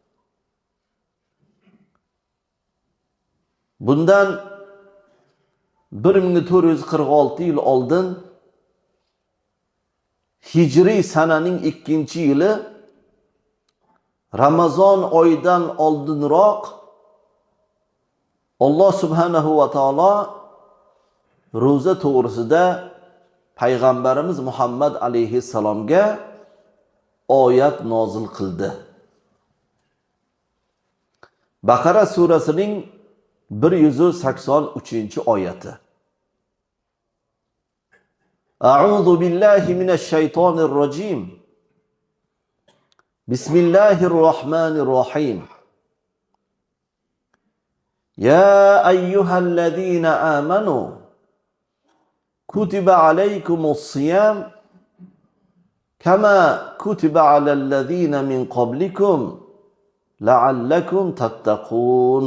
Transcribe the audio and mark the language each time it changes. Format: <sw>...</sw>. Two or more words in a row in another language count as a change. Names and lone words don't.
<uz>Bundan 1446 yil oldin hijriy sananing 2-yili Ramazon oyidan oldinroq Alloh</uz> <ar>سبحانه وتعالى</ar> <uz>ro'za to'g'risida payg'ambarimiz Muhammad alayhissalomga oyat nozil qildi. Baqara surasining 183-oyati.</uz> <ar>أعوذ بالله من الشيطان الرجيم. بسم الله الرحمن الرحيم. يا أيها الذين آمنوا كتب عليكم الصيام كما كتب على الذين من قبلكم لعلكم تتقون.</ar>